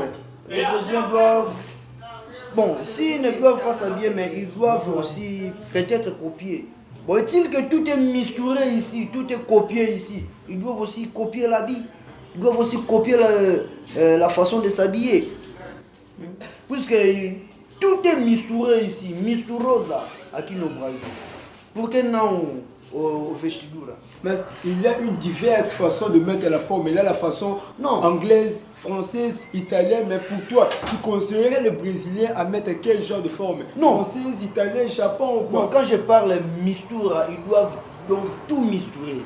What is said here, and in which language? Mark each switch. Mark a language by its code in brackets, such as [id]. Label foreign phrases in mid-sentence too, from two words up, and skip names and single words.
[fr] Les Brésiliens doivent... Bon, s'ils ne doivent pas s'habiller, mais ils doivent aussi peut-être copier. Bon, est-il que tout est misturé ici, tout est copié ici. Ils doivent aussi copier l'habit. Ils doivent aussi copier la façon de s'habiller. Puisque tout est misturé ici, misturosa, [pt] aqui no Brasil. Por que não o vestidura? [fr] Mais il y a une diverse façon de mettre la forme. Il y a la façon anglaise, française, italienne. Mais pour toi, tu conseillerais les Brésiliens à mettre quel genre de forme? Non. Française, italienne, Japon ou quoi? Non, quand je parle mistura, ils doivent donc tout misturer.